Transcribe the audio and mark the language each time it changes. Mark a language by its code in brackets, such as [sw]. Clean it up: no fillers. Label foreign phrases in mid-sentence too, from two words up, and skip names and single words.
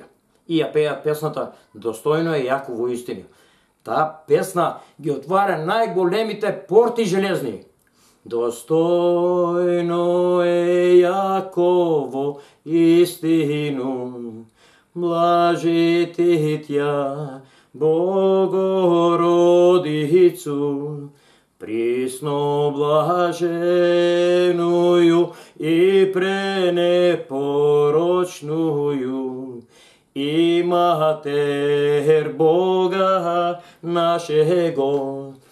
[mk] И ја пеат песната [cu] Достојно е Јаково истини. [mk] Таа песна ги отваря најголемите порти железни. [cu] Достојно е Јаково истину, блажи ти тја Богородицу, присно блаженую и пренепорочную, и Матер Бога нашего,